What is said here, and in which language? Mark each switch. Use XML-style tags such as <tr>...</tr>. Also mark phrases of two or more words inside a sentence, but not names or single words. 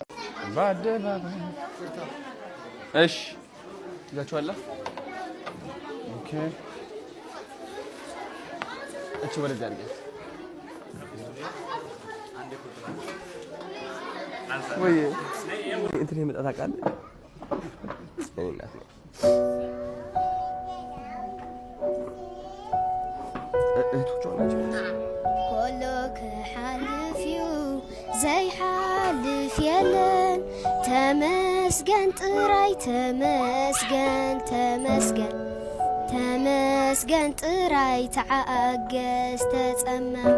<am>እሺ ይዛችኋል። ኦኬ እቺ ወደዛ አድርገህ ወይ እንትን የመጣ ታውቃለህ? እህቶቿ ናቸው።</am> <ti>ኮሎ ክሓልፍዩ ዘይሓልፍ የለን ተመስገን ጥራይ ተመስገን ጥራይ ተዓገስ ተጸመም</ti>